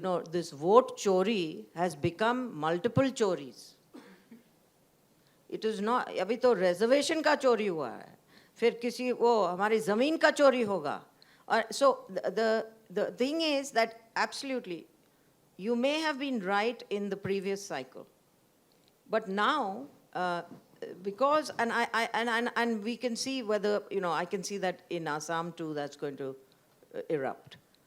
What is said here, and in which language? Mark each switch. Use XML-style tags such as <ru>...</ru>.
<en>This vote chori has become multiple choris. It is not,</en> <hi>अभी तो reservation का चोरी हुआ है, फिर किसी हमारी ज़मीन का चोरी होगा.</hi> <en>So the thing is that absolutely, you may have been right in the previous cycle, but now because and we can see whether I can see that in Assam too that's going to erupt.</en>